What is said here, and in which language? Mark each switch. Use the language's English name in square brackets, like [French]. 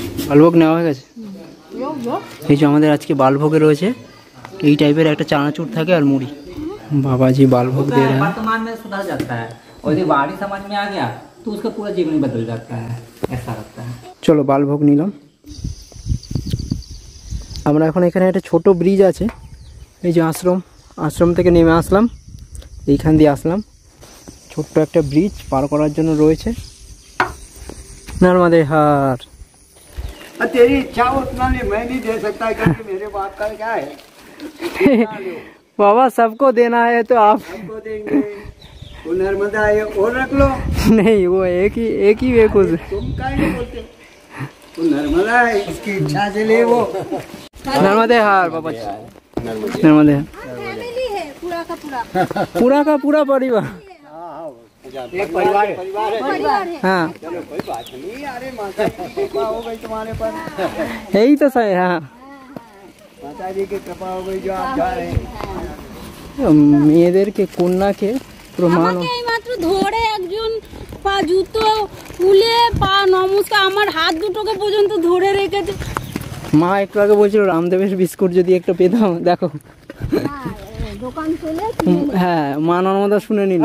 [Bangla] বালভোগ নেওয়া হয়ে গেছে। এই যে আমাদের আজকে বালভোগে রয়েছে এই টাইপের একটা চানাচুর থাকে আর মুড়ি। [Hindi] বাবাজি बालभोग दे रहे हैं। वर्तमान में सुधर जाता है और यदि बाहरी समझ में आ गया तो उसका पूरा जीवन ही बदल जाता है, ऐसा लगता है। [Bangla] চলো বালভোগ নিলাম। আমরা এখন এখানে একটা ছোট ব্রিজ আছে, এই যে আশ্রম থেকে নেমে আসলাম, এইখান দিয়ে আসলাম। ছোট্ট একটা ব্রিজ পার করার জন্য রয়েছে। নর্মদে হার। [Hindi] तेरी इच्छा उतना नहीं, मैं नहीं दे सकता क्योंकि मेरे बाप का क्या है। बाबा सबको देना है तो आप हमको देंगे। वो नर्मदा है और रख लो। नहीं, वो एक ही वे कुछ। तुम क्या नहीं बोलते? वो नर्मदा है, उसकी इच्छा से ले वो। नर्मदे हार बाबा जी, नर्मदे हार। फैमिली है पूरा का पूरा परिवार। एक परिवार है। परिवार है। हाँ चलो कोई बात नहीं। अरे माता जी की कृपा हो गई तुम्हारे पर। यही तो सही है। हाँ माता जी की कृपा हो गई जो आप जा रहे हैं। [Bangla] মেয়েদেরকে কন্যাকে প্রমাণ আমাকে এইমাত্র ধরে একজন পা জুতো খুলে পা নমস্কার আমার হাত দুটোকে পর্যন্ত ধরে রেখেছে। মা একটু আগে বলছিল রামদেবের বিস্কুট যদি একটা পেতাম। দেখো দোকান খুলে হ্যাঁ, মা নর্মদা শুনে নিল।